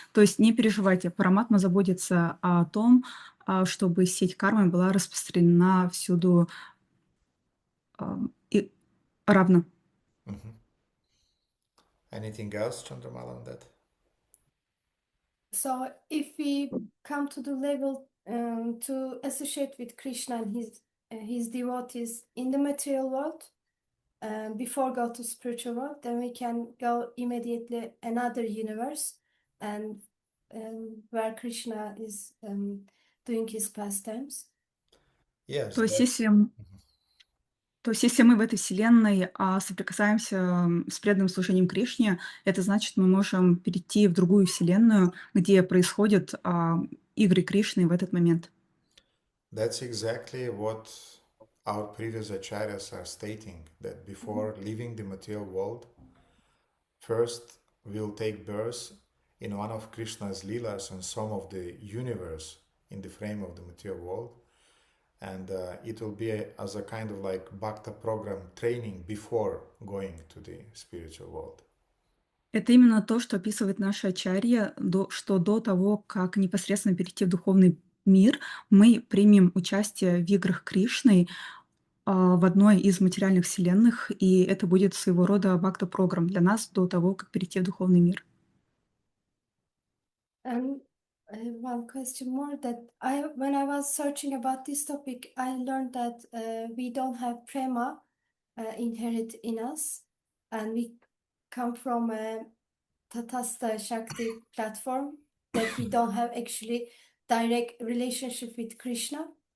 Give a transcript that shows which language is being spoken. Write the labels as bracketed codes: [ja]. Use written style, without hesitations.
[ru] То есть не переживайте, Параматма заботится о том, чтобы сеть кармы была распространена всюду и равно. [en] Anything else, Chandramala, on that? So if we come to the level to associate with Krishna and his devotees in the material world, before go to spiritual world, then we can go immediately another universe and where Krishna is doing his pastimes. Yes. [ru] То есть, если мы в этой вселенной соприкасаемся с преданным служением Кришне, это значит, мы можем перейти в другую вселенную, где происходят игры Кришны в этот момент. [en] That's exactly what our previous acharyas are stating, that before leaving the material world, first we'll take birth in one of Krishna's leelas and some of the universe in the frame of the material world. And it will be as a kind of like bhakta program training before going to the spiritual world. [ru] Это именно то, что описывает наша ачарья, что до того, как непосредственно перейти в духовный мир, мы примем участие в играх Кришны в одной из материальных вселенных, и это будет своего рода бхакта-программ для нас до того, как перейти в духовный мир. [en] And one question more, that when I was searching about this topic, I learned that we don't have prema inherent in us, and come from a Tatasta Shakti platform, that we don't have actually direct relationship with Krishna.